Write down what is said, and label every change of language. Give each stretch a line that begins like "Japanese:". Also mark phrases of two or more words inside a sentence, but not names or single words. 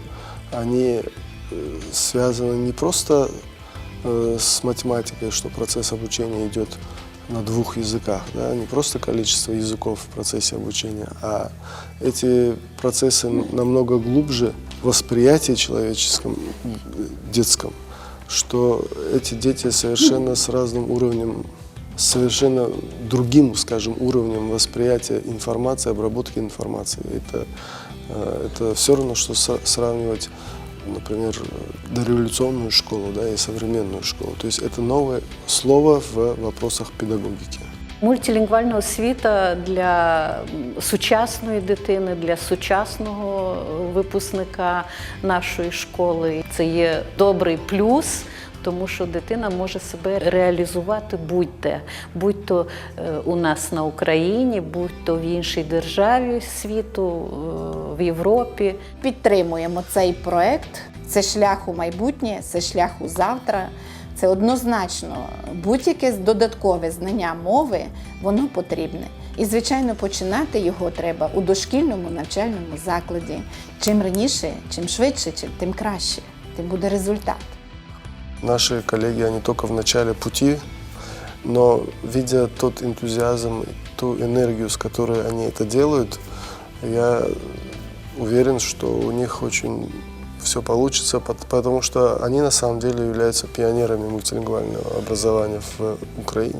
Russian: они связаны не просто с математикой, что процесс обучения идет на двух языках, да, не просто количество языков в процессе обучения, а эти процессы намного глубже в восприятии человеческом, детском, что эти дети совершенно с разным уровнем, совершенно другим, скажем, уровнем восприятия информации, обработки информации. Это все равно, что сравнивать, например, дореволюционную школу, да, и современную школу. То есть это новое слово в вопросах педагогики.
Ukrainian: Мультилінгвальна освіта для сучасної дитини, для сучасного випускника нашої школи – це є добрий плюс, тому що дитина може себе реалізувати будь-де, будь-то у нас на Україні, будь-то в іншій державі світу, в Європі. Підтримуємо цей проект. Це шлях у майбутнє, це шлях у завтра. Це однозначно будь-яке додаткове знання мови, воно потрібне. І, звичайно, починати його треба у дошкільному навчальному закладі. Чим раніше, чим швидше, тим краще, тим буде результат.
Russian: Наши коллеги, они только в начале пути, но видя тот энтузиазм, ту энергию, с которой они это делают, я уверен, что у них очень все получится, потому что они на самом деле являются пионерами мультилингвального образования в Украине.